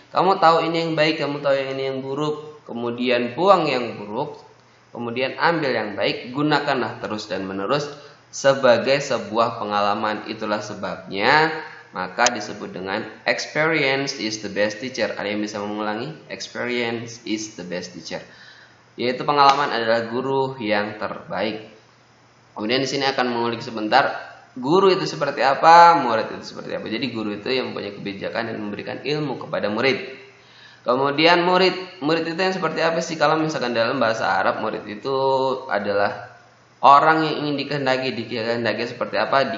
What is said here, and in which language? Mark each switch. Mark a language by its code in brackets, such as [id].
[id] Kamu tahu ini yang baik, kamu tahu yang ini yang buruk, kemudian buang yang buruk, kemudian ambil yang baik, gunakanlah terus dan menerus sebagai sebuah pengalaman. Itulah sebabnya maka disebut dengan [en] experience is the best teacher. [id] Ada yang bisa mengulangi? [en] Experience is the best teacher. [id] Yaitu pengalaman adalah guru yang terbaik. Kemudian di sini akan mengulik sebentar guru itu seperti apa, murid itu seperti apa. Jadi guru itu yang mempunyai kebijakan dan memberikan ilmu kepada murid. Kemudian murid itu yang seperti apa sih? Kalau misalkan dalam bahasa Arab, murid itu adalah orang yang ingin dikehendaki seperti apa?